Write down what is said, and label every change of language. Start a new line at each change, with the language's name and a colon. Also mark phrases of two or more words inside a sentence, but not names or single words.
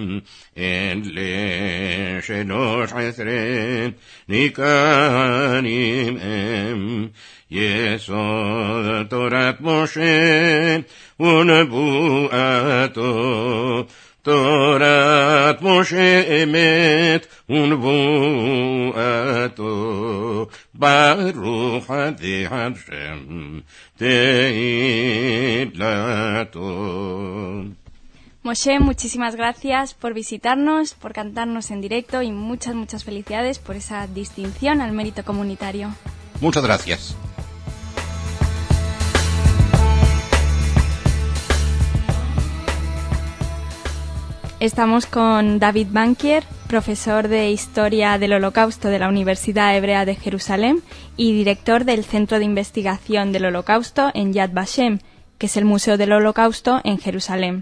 Hebrew: אלה 13 ניכרים הם, יסוד תורת משה ונבואתו, תורת משה אמת ונבואתו, ברוך עדי השם תהילתו.
Spanish: Moshe, muchísimas gracias por visitarnos, por cantarnos en directo y muchas felicidades por esa distinción al mérito comunitario. Muchas gracias. Estamos con David Bankier, profesor de Historia del Holocausto de la Universidad Hebrea de Jerusalén y director del Centro de Investigación del Holocausto en Yad Vashem, que es el Museo del Holocausto en Jerusalén.